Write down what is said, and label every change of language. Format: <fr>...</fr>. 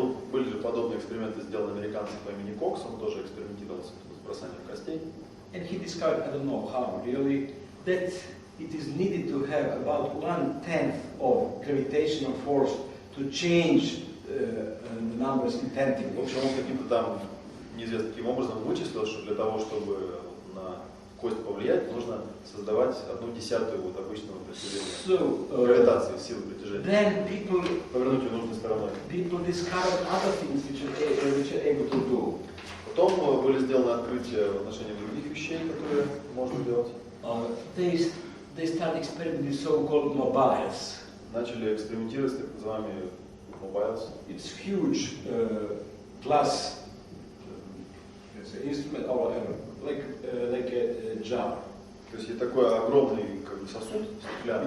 <ru>Были же подобные эксперименты сделаны американцем по имени Кокс, он тоже экспериментировал с бросанием костей.</ru> <en>And he discovered, I don't know how really, that it is needed to have about 1/10 of gravitational force to change the numbers in</en> <ru>В общем, он каким-то там неизвестно каким образом вычислил, что для того, чтобы на кость повлиять, нужно создавать 1/10 вот обычного притяжения, гравитации, силы притяжения.</ru> <en>Then people</en> <ru>Повернуть ее нужной стороной.</ru> <en>discovered other things which are able to do.</en> <ru>Потом были сделаны открытия в отношении других вещей, которые можно делать.</ru> <en>They they start experimenting with so-called mobiles.</en> <ru>Начали экспериментировать с так называемыми mobiles.</ru> <en>It's huge glass instrument or like a jar.</en> <ru>То есть это такой огромный как бы, сосуд стеклянный,</ru>